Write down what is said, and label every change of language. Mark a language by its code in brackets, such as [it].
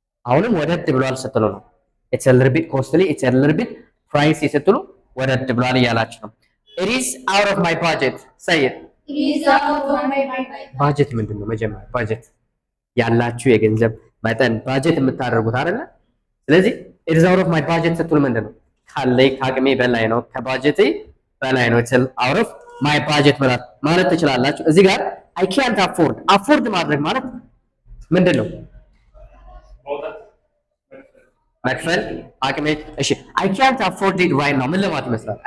[am] አሁንም ወደድ ብሏል ስትሉ ነው። [en] it's a little bit costly it's a little bit pricey [am] ስትሉ ወደድ ብሏል እያላችሁ ነው። [en] it is out of my budget. say it. It is out of my budget. [am] ባጀት ምንድን ነው? መጀመሪያ ባጀት ያላችሁ የገንዘብ መጠን ባጀት የምታደርጉት አይደለ? ስለዚህ [en] it is out of my budget [am] ስትሉ ምንድን ነው? ካለኝ ከአቅሜ በላይ ነው፣ ከባጀቴ በላይ ነው። [en] it's out of my budget [am] ማለት ትችላላችሁ። እዚህ ጋር [en] I can't afford [am] ማድረግ ማለት ምንድን ነው? መክፈል አቅሜ። እሺ [en] I can't afford it right now [am] ምን ለማለት ይመስላል?